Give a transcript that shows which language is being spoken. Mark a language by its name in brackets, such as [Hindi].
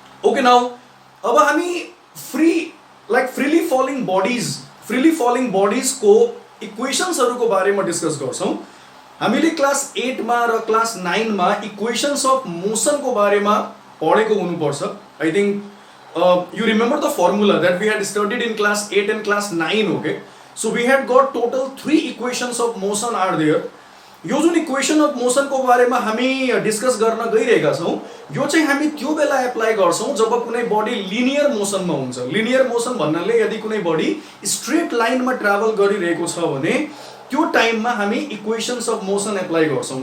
[Nepali] Okay, now अब हामी freely falling buddies को इक्वेशन्सहरुको बारेमा डिस्कस गर्छौं। हामीले क्लास 8 मा र क्लास 9 मा इक्वेशन्स अफ मोशन को बारेमा पढेको हुनुपर्छ। [English] I think you remember the formula that we had studied in class 8 and class 9. okay, so we had got total 3 equations of motion are there. [Nepali] यो जुन इक्वेशन अफ मोशन को बारेमा हामी discuss गर्न गइरहेका छौं, यो चाहिँ हामी त्यो बेला एप्लाई गर्छौं जब कुनै बडी लिनियर मोशनमा हुन्छ। लिनियर मोशन भन्नाले यदि कुनै बडी स्ट्रेट लाइनमा ट्राभल गरिरहेको छ भने त्यो टाइममा हामी इक्वेशन्स अफ मोशन एप्लाई गर्छौं।